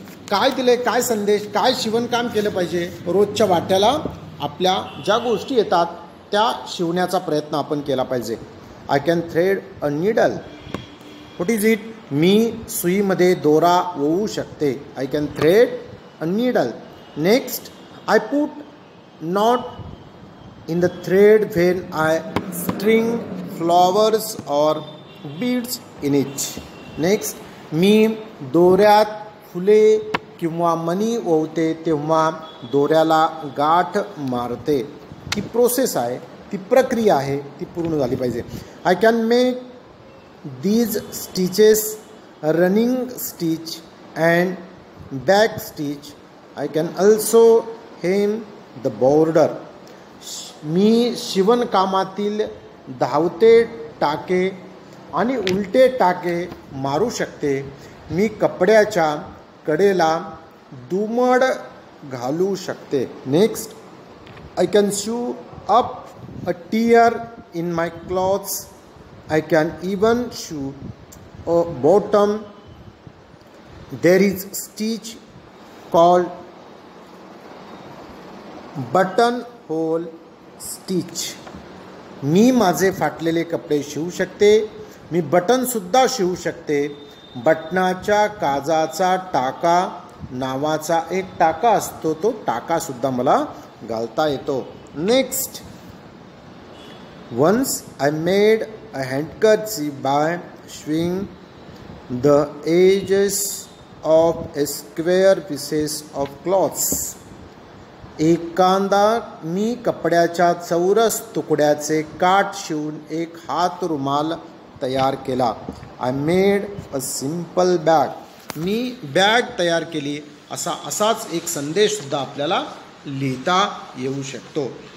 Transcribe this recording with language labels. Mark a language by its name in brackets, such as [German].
[Marathi] काय दिले, काय संदेश, काय शिवणकाम केलं पाहिजे. रोजच्या वाट्याला आपल्या ज्या गोष्टी येतात त्या शिवण्याचा प्रयत्न आपण केला पाहिजे. [English] I can thread a needle. What is it? [Marathi] मी सुईमध्ये दोरा ओवू शकते. [English] I can thread a needle. Next, I put knot in the thread when I string flowers or beads in it. [Marathi] Next, मी दोऱ्यात फुले किंवा मणी ओवते तेव्हा दोऱ्याला गाठ मारते. ती प्रोसेस आहे, ती प्रक्रिया आहे, ती पूर्ण झाली पाहिजे. [English] I can make these stitches running stitch and back stitch. I can also hem the border. [Marathi] मी शिवणकामातील धावते टाके आणि उलटे टाके मारू शकते. मी कपड्याच्या कडेला दुमड घालू शकते. [English] Next, I can sew up a tear in my clothes. I can even sew a bottom. There is stitch called button hole stitch. [Marathi] मी माझे फाटलेले कपडे शिवू शकते. मी बटनसुद्धा शिवू शकते. बटनाच्या काजाचा टाका नावाचा एक टाका असतो, तो टाकासुद्धा मला घालता येतो. [English] Next, once I made a handkerchief by showing the edges of a square pieces of cloths. [Marathi] एखादा मी कपड्याच्या चौरस तुकड्याचे काठ शिवून एक हात रुमाल तयार केला. [English] I made a simple bag. [Marathi] मी bag तयार केली. असाच एक संदेश सुद्धा आपल्याला लिहिता येऊ शकतो.